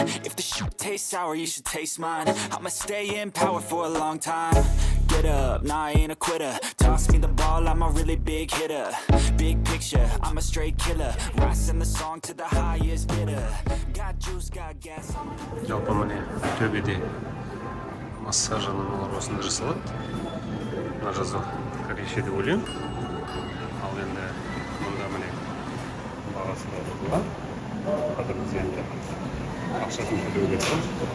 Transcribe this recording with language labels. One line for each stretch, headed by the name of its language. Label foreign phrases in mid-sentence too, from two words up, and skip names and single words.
English: If the shoot tastes sour, you should taste mine. I'ma stay in power for a long time. Get up, nah, I ain't a quitter. Toss me the ball, I'm a really big hitter. Big picture, I'm a straight killer. Rising the song to the highest bidder. Got juice, got gas.
Kazakh: Жалпы міне төбеде массажының олар осында жасалады. Мына жазу корейше деп ойлаймын. Ал енді мұнда міне бағасы да жазылған. Қазір біз енді ақшасын төлеуге тұрмыз.